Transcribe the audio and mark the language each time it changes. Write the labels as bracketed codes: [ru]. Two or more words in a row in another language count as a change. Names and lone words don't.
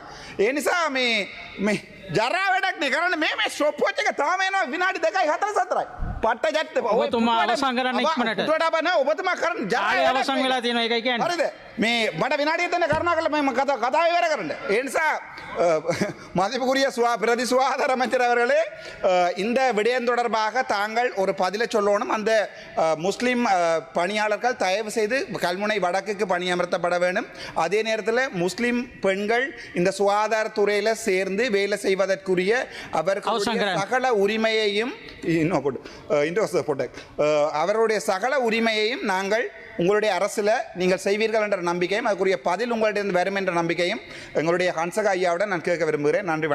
[si] ඒ නිසා මේ ජරා වැඩක් නේ කරන්නේ. මේ [en] stop watch [si] එක තාම එනවා විනාඩි 2යි 4යි. පට්ට ජැට්ට ඔබතුමා අවසන් කරන්න ඉක්මනට. උඩට බන ඔබතුමා කරන්න ජරා අවසන් වෙලා තියෙනවා ඒකයි කියන්නේ. හරිද? මේ මට විනාඩිය දෙන්න කරුණා කරලා මම කතාව ඉවර කරන්න. ඒ නිසා [ta] மதிப்புக்குரிய பிரதி சுகாதார அமைச்சர் அவர்களே, இந்த விடயம் தொடர்பாக தாங்கள் ஒரு பதிலை சொல்லணும். அந்த முஸ்லீம் பணியாளர்கள் தயவு செய்து கல்முனை வடக்குக்கு பணியமர்த்தப்பட வேண்டும். அதே நேரத்தில் முஸ்லீம் பெண்கள் இந்த சுகாதாரத்துறையில் சேர்ந்து வேலை செய்வதற்குரிய அவர்களுடைய சகல உரிமையையும் அவருடைய சகல உரிமையையும் நாங்கள் உங்களுடைய அரசில் நீங்கள் செய்வீர்கள் என்ற நம்பிக்கையும் அதுக்குரிய பதில் உங்களிடம் வரும் என்ற நம்பிக்கையும் எங்களுடைய ஹன்சகா ஐயாவுடன் நான் கேட்க விரும்புகிறேன்.